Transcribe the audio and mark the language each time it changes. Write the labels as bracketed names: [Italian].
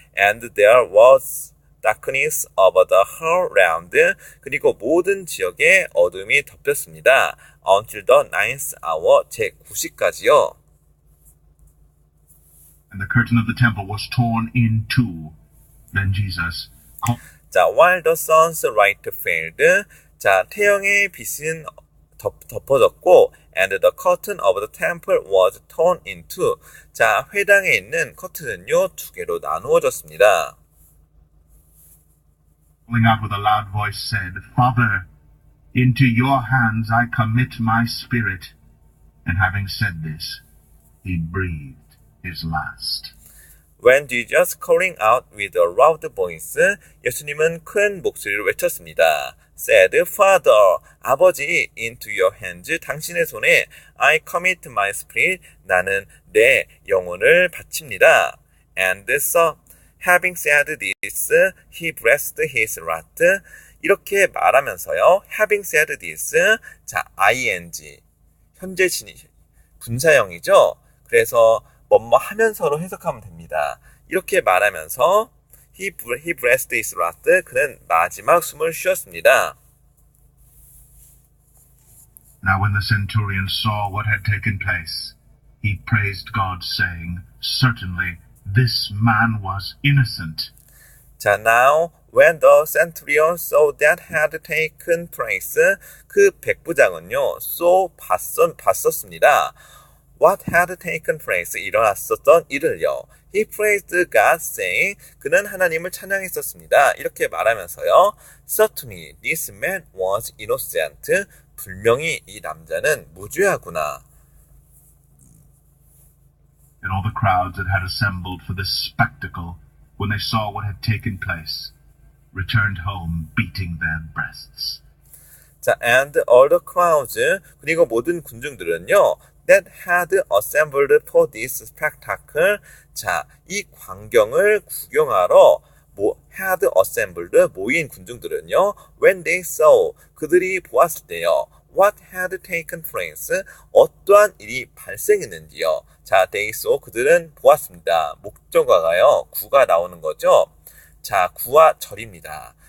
[English] And there was darkness over the whole land. [Korean] 그리고 모든 지역에 어둠이 덮였습니다. [English] Until the 9th hour, [Korean] 제 9시까지요. [English] And the curtain of the temple was torn in two. Then Jesus called. 자, while the sun's light failed. [Korean] 자, 태영의 빛은 덮어졌고, [English] and the curtain of the temple was torn in two. [Korean] 자, 회당에 있는 커튼은요, 두 개로 나누어졌습니다. [English] Calling out with a loud voice said, Father, into your hands I commit my spirit. And having said this, he breathed his last. When Jesus calling out with a loud voice, [Korean] 예수님은 큰 목소리로 외쳤습니다. [English] Said, Father, [Korean] 아버지, [English] into your hands, [Korean] 당신의 손에 [English] I commit my spirit, [Korean] 나는 내 영혼을 바칩니다. [English] And so, having said this, he breathed his last. [Korean] 이렇게 말하면서요, [English] having said this, [Korean] 자, ing, 현재 진이 분사형이죠. 그래서 뭐뭐 하면서로 해석하면 됩니다. 이렇게 말하면서 [English] he breathed his last. [Korean] 그는 마지막 숨을 쉬었습니다. [English] Now when the centurion saw what had taken place, he praised God, saying, Certainly this man was innocent. 자, now when the centurion saw that had taken place, [Korean] 그 백부장은요, 봤었습니다. [English] What had taken place, [Korean] 일어났었던 일을요. [English] He praised God, saying, [Korean] 그는 하나님을 찬양했었습니다. 이렇게 말하면서요. [English] Certainly, this man was innocent. [Korean] 분명히 이 남자는 무죄하구나. [English] And all the crowds that had assembled for this spectacle, when they saw what had taken place, returned home beating their breasts. 자, and all the crowds, [Korean] 그리고 모든 군중들은요, [English] that had assembled for this spectacle. [Korean] 자, 이 광경을 구경하러 [English] had assembled [Korean] 모인 군중들은요. [English] When they saw [Korean] 그들이 보았을 때요. [English] What had taken place? [Korean] 어떠한 일이 발생했는지요. 자, [English] they saw [Korean] 그들은 보았습니다. 목적어가요. 구가 나오는 거죠. 자, 구와 절입니다.